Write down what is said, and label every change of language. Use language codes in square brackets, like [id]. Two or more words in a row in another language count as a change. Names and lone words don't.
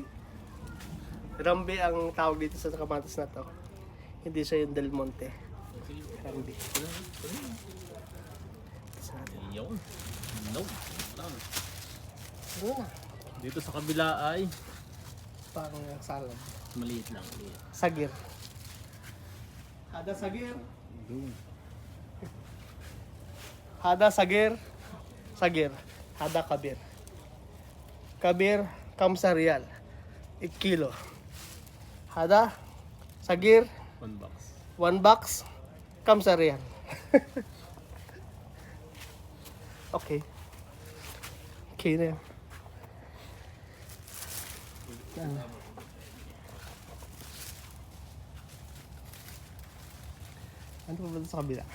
[tl] Rambi ang tawag dito sa kamatis na to. Hindi siya yung Del Monte. Rambi. Iyon. No. Lang. Ano na? Dito sa kabila ay Parang salad. maliit lang. Maliit. [ar] صغير. هذا صغير. [tl] Doon. [ar] هذا صغير. صغير. هذا كبير. كبير خمسة ريال. 1 kilo. هذا صغير 1 box. 1 box خمسة ريال. Okay. [tl] Okay na yan. Ano pa ba sa kabila?